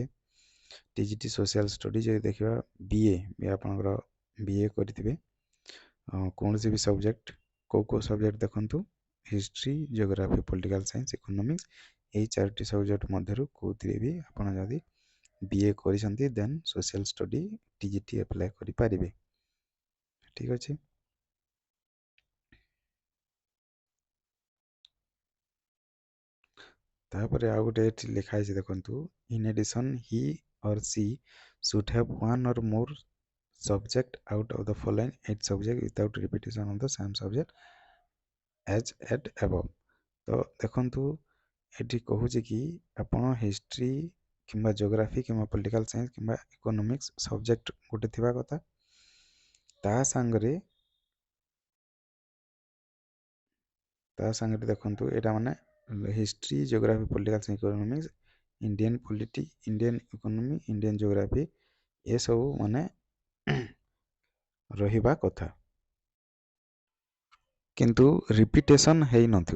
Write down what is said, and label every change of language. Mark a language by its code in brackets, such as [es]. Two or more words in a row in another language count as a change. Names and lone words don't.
[or] TGT [en] social study [or] ଯଦି ଦେଖିବା, BA ବି ଆପଣଙ୍କର BA କରିଥିବେ, କୌଣସି ବି ସବଜେକ୍ଟ କେଉଁ ସବଜେକ୍ଟ ଦେଖନ୍ତୁ, [en] history, geography, political science, economics, [or] ଏଇ 4ଟି ସବଜେକ୍ଟ ମଧ୍ୟରୁ କେଉଁଥିରେ ବି ଆପଣ ଯଦି BA କରିଛନ୍ତି [en] then social study TGT apply [or] କରିପାରିବେ। ଠିକ୍ ଅଛି, ତାପରେ ଆଉ ଗୋଟେ ଏଠି ଲେଖା ହେଇଛି ଦେଖନ୍ତୁ, [en] in addition he or she should have one or more subject out of the following 8 subject without repetition of the same subject as at above। [or] ତ ଦେଖନ୍ତୁ ଏଠି କହୁଛି କି ଆପଣ ହିଷ୍ଟ୍ରି କିମ୍ବା ଜିଓଗ୍ରାଫି କିମ୍ବା [en] political science [or] କିମ୍ବା ଇକୋନୋମିକ୍ସ ସବଜେକ୍ଟ ଗୋଟେ ଥିବା କଥା, ତା ସାଙ୍ଗରେ ଦେଖନ୍ତୁ ଏଇଟା ମାନେ [en] history, geography, political science, economics, Indian polity, Indian economy, Indian geography, [or] ଏସବୁ ମାନେ ରହିବା କଥା, କିନ୍ତୁ ରିପିଟେସନ୍ ହେଇନଥିବ।